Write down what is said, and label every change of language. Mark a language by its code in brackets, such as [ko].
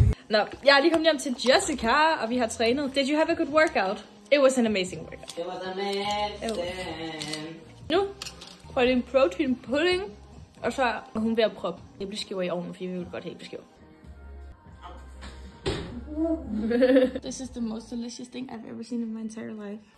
[da] Nå, jeg er lige kommet hjem til Jessica, og vi har trænet. [en] Did you have a good workout? It was an amazing workout. It was amazing. [da] Nu får jeg en protein pudding, og så er hun ved at proppe æbleskiver i ovnen, fordi vi vil godt have æbleskiver. [en] This is the most delicious thing I've ever seen in my entire life.